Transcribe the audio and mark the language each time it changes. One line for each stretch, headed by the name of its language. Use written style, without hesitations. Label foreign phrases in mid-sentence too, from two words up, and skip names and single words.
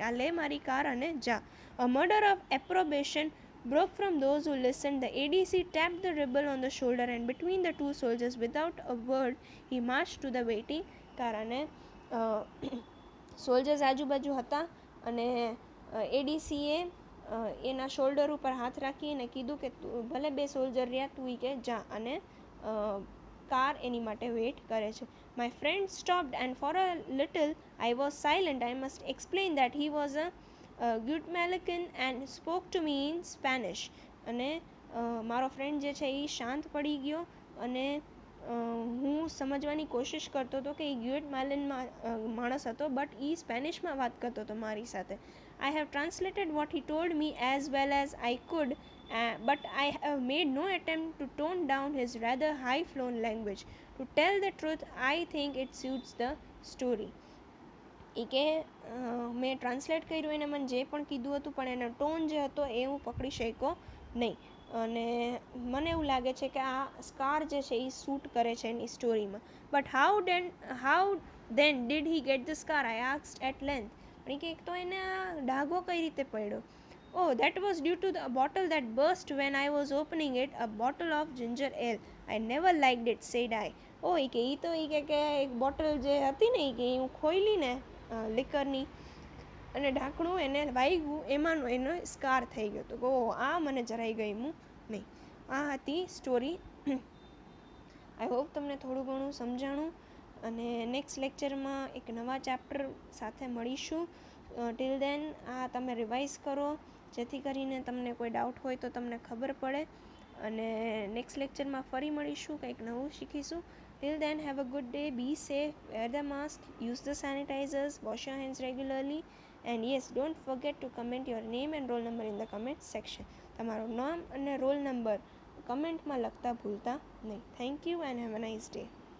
Gujarati: આ લે મારી કાર અને જા.
English: A murder of approbation broke from those who listened. The ADC tapped the rebel on the shoulder and between the two soldiers without a word he marched to the waiting car.
Gujarati: અને સોલ્જર્સ આજુબાજુ હતા અને એડીસીએ એના શોલ્ડર ઉપર હાથ રાખી અને કીધું કે ભલે બે સોલ્જર રહ્યા તું કે જા અને કાર એની માટે વેઇટ કરે છે.
English: My friend stopped and for a little I was silent. I must explain that he was a Guatemalan and spoke to me in Spanish.
Gujarati: અને મારો ફ્રેન્ડ જે છે એ શાંત પડી ગયો અને હું સમજવાની કોશિશ કરતો હતો કે એ ગ્યુએટમાલન માણસ હતો બટ એ સ્પેનિશમાં વાત કરતો હતો મારી સાથે.
English: I have translated what he told me as well as I could, but I have made no attempt to tone down his rather high-flown language. To tell the truth, I think it suits the story.
Gujarati: એ કે મેં ટ્રાન્સલેટ કર્યું એને મને જે પણ કીધું હતું પણ એનો ટોન જે હતો એ હું પકડી શક્યો નહીં. અને મને એવું લાગે છે કે આ સ્કાર જે છે એ સૂટ કરે છે એની સ્ટોરીમાં.
English: But how then did he get the scar? I asked at length.
Gujarati: પણ કે એક તો એને આ ડાઘો કઈ રીતે પડ્યો?
English: Oh, that was due to the bottle that burst when I was opening it, a bottle of ginger ale. I never liked it, said I.
Gujarati: Oh, એ કે એક બોટલ જે હતી ને એ કે હું ખોઈલી ને લિકરની અને ઢાંકણું એને વાગ્યું એમાંનો એનો સ્કાર થઈ ગયો હતો. ઓ આ મને જરાય ગમ્યું નહીં. આ હતી સ્ટોરી.
English: I hope
Gujarati: તમને થોડું ઘણું સમજાણું અને નેક્સ્ટ લેક્ચરમાં એક નવા ચેપ્ટર સાથે મળીશું.
English: Till then
Gujarati: આ તમે રિવાઇઝ કરો જેથી કરીને તમને કોઈ ડાઉટ હોય તો તમને ખબર પડે અને નેક્સ્ટ લેક્ચરમાં ફરી મળીશું, કંઈક નવું શીખીશું.
English: Till then, have a good day, be safe, wear the mask, use the sanitizers, wash your hands regularly, and yes, don't forget to comment your name and roll number in the comment section.
Gujarati: તમારું નામ અને રોલ નંબર કમેન્ટમાં લખતા ભૂલતા નહીં.
English: Thank you and have a nice day.